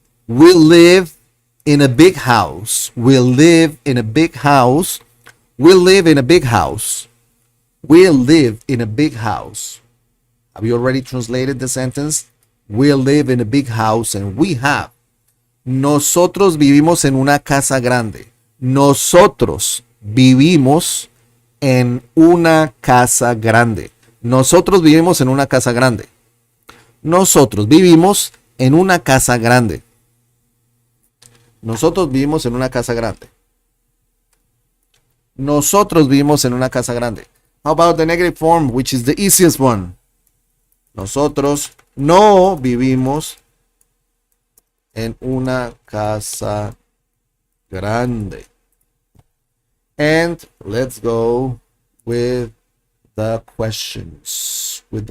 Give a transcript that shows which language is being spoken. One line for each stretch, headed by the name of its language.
English: We live in a big house. We live in a big house. We live in a big house. We live in a big house. Have you already translated the sentence? We live in a big house and we have.
Spanish: Nosotros vivimos en una casa grande. Nosotros vivimos en una casa grande. Nosotros vivimos en una casa grande. Nosotros vivimos en una casa grande. Nosotros vivimos en una casa grande. Nosotros vivimos en una casa grande.
English: How about the negative form, which is the easiest one?
Spanish: Nosotros no vivimos en una casa grande.
English: And let's go with the questions.